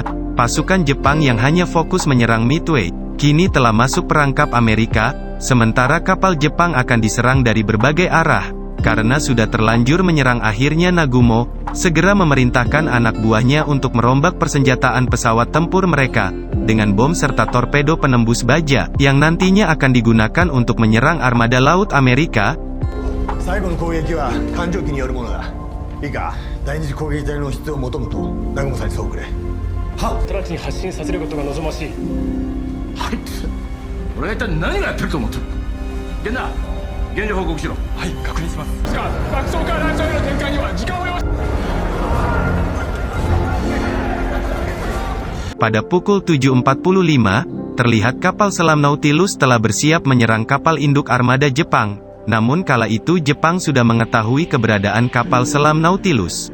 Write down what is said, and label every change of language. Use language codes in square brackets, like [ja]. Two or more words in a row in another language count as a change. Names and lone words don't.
[id] Pasukan Jepang yang hanya fokus menyerang Midway, kini telah masuk perangkap Amerika, sementara kapal Jepang akan diserang dari berbagai arah. Karena sudah terlanjur menyerang, akhirnya Nagumo segera memerintahkan anak buahnya untuk merombak persenjataan pesawat tempur mereka, dengan bom serta torpedo penembus baja, yang nantinya akan digunakan untuk menyerang armada laut Amerika. [ja] 最後の攻撃は艦上機によるものだ。いいか、第二次攻撃隊の出動を求むと南雲さんにそうくれ。はっ。直ちに発進させることが望ましい。はい。俺が一体何がやってると思ってる。源田、現状報告しろ。はい、確認します。爆走からランチャーへの展開には時間を要し。 [id] Pada pukul 7.45, terlihat kapal selam Nautilus telah bersiap menyerang kapal induk armada Jepang. Namun kala itu Jepang sudah mengetahui keberadaan kapal selam Nautilus.